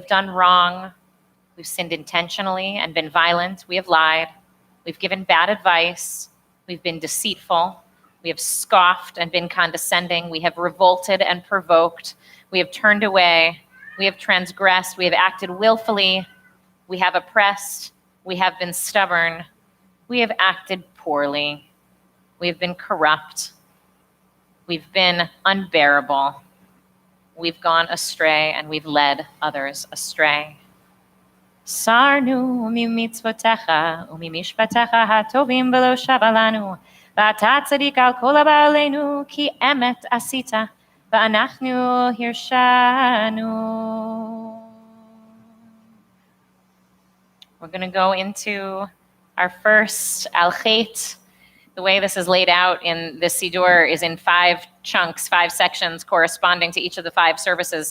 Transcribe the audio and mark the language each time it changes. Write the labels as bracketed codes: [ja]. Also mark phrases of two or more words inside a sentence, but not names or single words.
[en] done wrong, we've sinned intentionally and been violent, we have lied, we've given bad advice, we've been deceitful, we have scoffed and been condescending, we have revolted and provoked, we have turned away, we have transgressed, we have acted willfully, we have oppressed, we have been stubborn, we have acted poorly. We've been corrupt. We've been unbearable. We've gone astray and we've led others astray. [he] סרנו ממצוותיך וממשפטיך הטובים ולא שבלנו ואתה צדיק על כל הבא עלינו כי אמת עשית ואנחנו הרשענו. [en] We're going to go into our first al-chet. The way this is laid out in this Siddur is in 5 chunks, 5 sections corresponding to each of the 5 services.